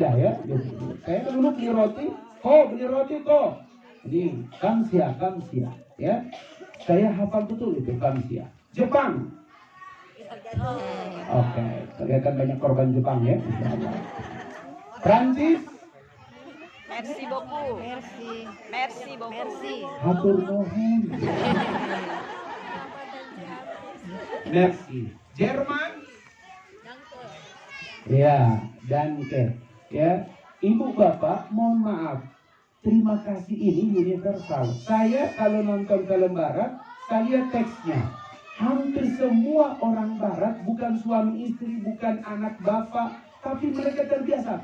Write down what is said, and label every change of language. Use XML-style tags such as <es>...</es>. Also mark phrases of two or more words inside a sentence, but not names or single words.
<id>Saya dulu beli roti, beli roti kok. Ini Kamsia, ya. Saya hafal betul itu Kamsia. Jepang. Oke, kelihatan banyak korban Jepang ya. Prancis.</id> <fr>Merci beaucoup. Merci beaucoup.</fr> <su>Hatur nuhun. Merci.</su> <id>Jerman. Ya, danke. Ya, Ibu Bapak, mohon maaf. Terima kasih ini universal. Saya kalau nonton film barat, saya lihat teksnya. Hampir semua orang barat, bukan suami istri, bukan anak bapak, tapi mereka terbiasa.</id>